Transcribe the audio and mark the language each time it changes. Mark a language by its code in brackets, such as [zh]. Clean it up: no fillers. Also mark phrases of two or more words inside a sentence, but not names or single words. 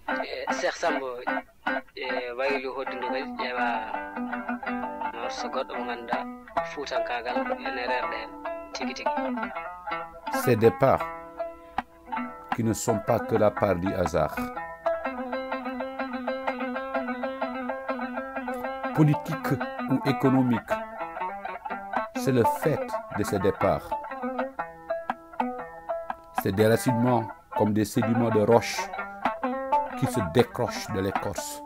[ff] Cheikh Samba wayli hoddudu kadi ƴeewa morso goɗɗo mo ganduɗa fuutankagal ene rerɗe hen tigui tigui. [fr] Ces départs qui ne sont pas que la part du hasard, politique ou économique, c'est le fait de ces départs. Ces déracinements comme des sédiments de roches qui se décrochent de l'écorce.